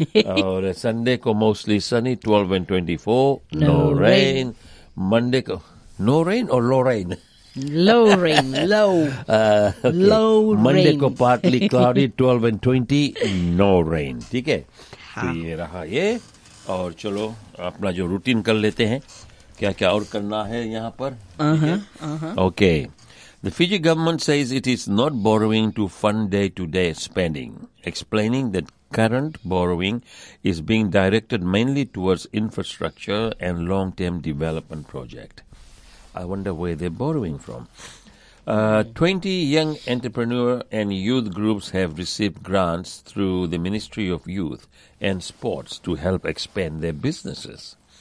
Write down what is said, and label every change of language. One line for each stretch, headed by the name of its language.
English: Aur Sunday ko mostly sunny, 12 and 24, no rain. Monday, ko, no rain or low rain? Low rain, low. Okay. Low Monday rain. Monday ko partly cloudy, 12 and 20, no rain.
Hindi: ठीक है? हाँ. ये रहा ये. और चलो, अपना जो रूटीन कर लेते हैं. क्या-क्या और करना है यहाँ पर?
English: Okay. The Fiji government says it is not borrowing to fund day-to-day spending, explaining that current borrowing is being directed mainly towards infrastructure and long-term development project. I wonder where they're borrowing from. 20 young entrepreneur and youth groups have received grants through the Ministry of Youth and Sports to help expand their businesses.